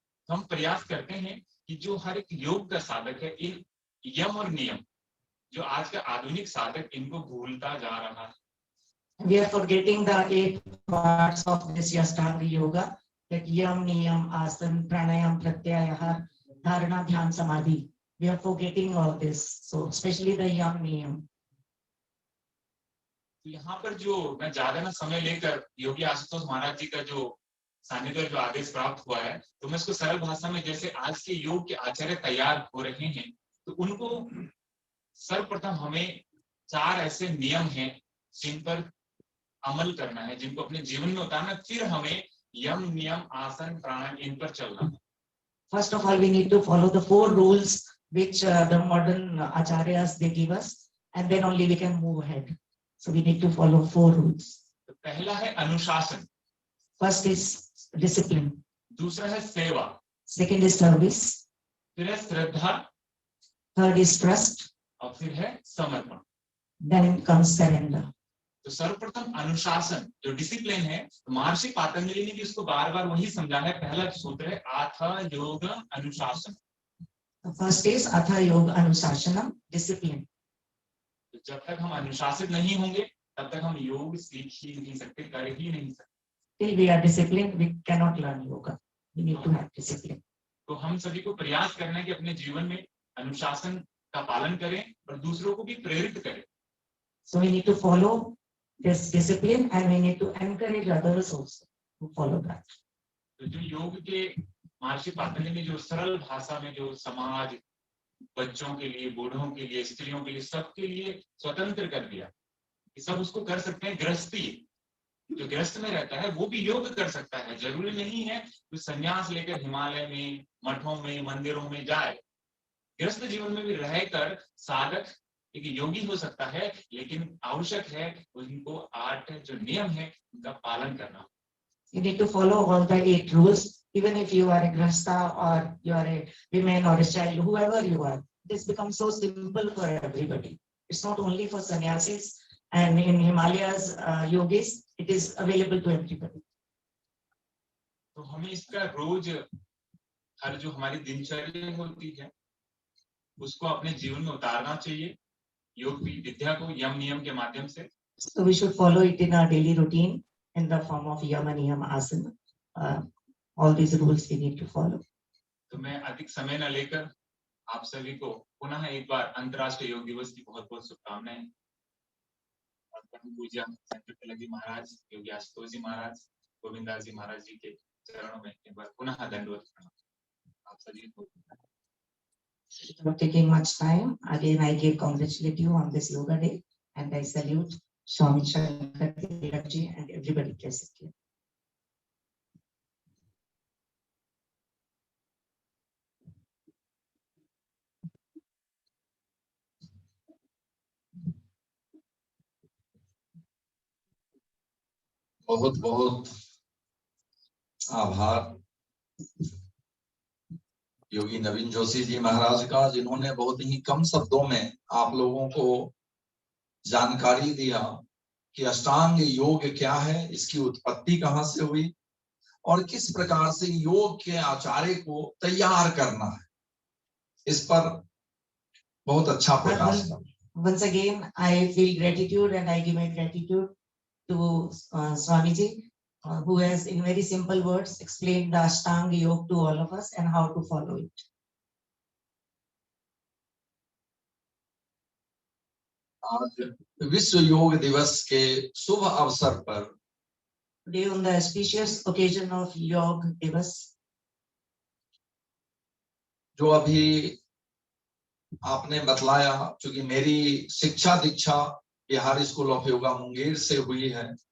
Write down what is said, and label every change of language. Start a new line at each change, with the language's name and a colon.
Hindi: हम प्रयास करते हैं कि जो हर एक योग का साधक है, इन यम और नियम, जो आज का आधुनिक साधक इनको भूलता जा रहा है.
English: We are forgetting the 8 parts of this Ashtanga Yoga, that yam, niyam, asan, pranayam, pratyahar, dharana, dhyan, samadhi. We are forgetting all this. So especially the yam, niyam.
Hindi: तो यहाँ पर जो मैं ज्यादा ना समय लेकर योगी आशुतोष महाराज जी का जो सानिध्य, जो आदेश प्राप्त हुआ है, तो मैं इसको सरल भाषा में, जैसे आज के योग के आचार्य तैयार हो रहे हैं, तो उनको सर्वप्रथम हमें 4 ऐसे नियम हैं जिन पर अमल करना है, जिनको अपने जीवन में उतारना, फिर हमें यम, नियम, आसन, प्राणायाम, इन पर चलना है.
English: First of all, we need to follow the 4 rules which the modern acharyas they give us, and then only we can move ahead. So we need to follow 4 rules.
Hindi: तो पहला है अनुशासन.
English: First is discipline.
Hindi: दूसरा है सेवा.
English: Second is service.
Hindi: फिर है श्रद्धा.
English: Third is trust.
Hindi: और फिर है समर्पण.
English: Then comes surrender.
Hindi: तो सर्वप्रथम अनुशासन, जो डिसिप्लिन है, तो महर्षि पतंजलि ने भी उसको बार बार वही समझा है. पहला सूत्र है अथ योग अनुशासन.
English: The first is Atha Yoga Anushasanam, discipline.
Hindi: तो जब तक हम अनुशासित नहीं होंगे, तब तक हम योग सीख ही नहीं सकते, कर ही नहीं सकते.
English: Till we are disciplined, we cannot learn yoga. We need to have discipline.
Hindi: तो हम सभी को प्रयास करना है कि अपने जीवन में अनुशासन का पालन करें और दूसरों को भी प्रेरित करें.
English: So we need to follow this discipline and we need to encourage others also to follow that.
Hindi: तो जो योग के महर्षि पतंजलि ने जो सरल भाषा में जो समाज, बच्चों के लिए, बूढ़ों के लिए, स्त्रियों के लिए, सबके लिए स्वतंत्र कर दिया कि सब उसको कर सकते हैं. गृहस्थी, जो गृहस्थ में रहता है, वो भी योग कर सकता है. जरूरी नहीं है कि संन्यास लेकर हिमालय में, मठों में, मंदिरों में जाए. गृहस्थ जीवन में भी रहकर साधक एक योगी हो सकता है, लेकिन आवश्यक है उनको 8 जो नियम है उनका पालन करना.
English: You need to follow all the 8 rules, even if you are a grahastha or you are a woman or a child, whoever you are. This becomes so simple for everybody. It's not only for sannyasis, and in Himalayas, yogis, it is available to everybody.
Hindi: तो हमें इसका रोज, हर जो हमारी दिनचर्या होती है, उसको अपने जीवन में उतारना चाहिए, योग की विद्या को यम नियम के माध्यम से.
English: So we should follow it in our daily routine in the form of yama, niyama, asana. All these rules we need to follow.
Hindi: तो मैं अधिक समय न लेकर आप सभी को पुनः एक बार अंतर्राष्ट्रीय योग दिवस की बहुत बहुत शुभकामनाएं. और परम पूज्य संत तिलक महाराज, योगी आशुतोष जी महाराज, गोविंदास जी महाराज जी के चरणों में एक बार पुनः दंडवत प्रणाम. आप सभी को
English: Without taking much time, again I give congratulate you on this yoga day, and I salute Swami Shankar Tilak ji and everybody present here.
Hindi: बहुत बहुत आभार योगी नवीन जोशी जी महाराज का, जिन्होंने बहुत ही कम शब्दों में आप लोगों को जानकारी दिया कि अष्टांग योग क्या है, इसकी उत्पत्ति कहाँ से हुई और किस प्रकार से योग के आचार्य को तैयार करना है। इस पर बहुत अच्छा प्रकाश डाला।
English: Once again, I feel gratitude and I give my gratitude to Swamiji, who has in very simple words explained the Ashtanga Yoga to all of us and how to follow it.
Hindi: आज विश्व योग दिवस के शुभ अवसर पर,
English: Today on the auspicious occasion of Yoga Divas,
Hindi: जो अभी आपने बतलाया, क्योंकि मेरी शिक्षा दीक्षा बिहार स्कूल ऑफ योगा मुंगेर से हुई है,